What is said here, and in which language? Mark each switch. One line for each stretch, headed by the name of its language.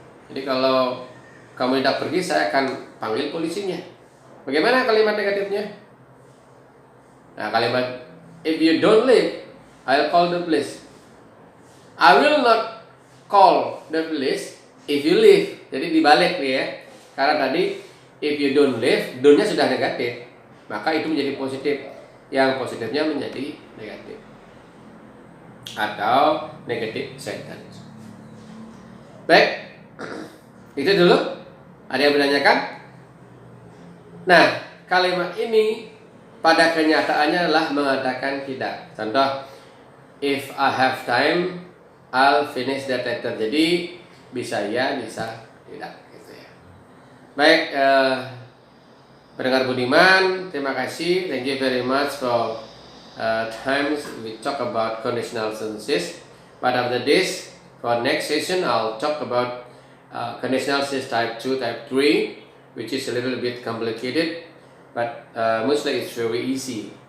Indonesian: Jadi kalau kamu tidak pergi, saya akan panggil polisinya. Bagaimana kalimat negatifnya? Nah, kalimat
English: if you don't leave, I'll call the police. I will not call the police if you leave.
Indonesian: Jadi dibalik nih ya. Karena tadi
English: if you don't leave,
Indonesian: don't-nya sudah negatif, maka itu menjadi positif. Yang positifnya menjadi negatif atau negative sentence. Baik, itu dulu. Ada yang menanyakan? Nah, kalimat ini pada kenyataannya adalah mengatakan tidak. Contoh,
English: if I have time, I'll finish that letter.
Indonesian: Jadi bisa ya, bisa tidak, gitu ya. Baik, pendengar budiman, terima kasih.
English: Thank you very much for times we talk about conditional sentences. But after this, for next session, I'll talk about conditional sentence type 2, type 3, which is a little bit complicated, but mostly it's very easy.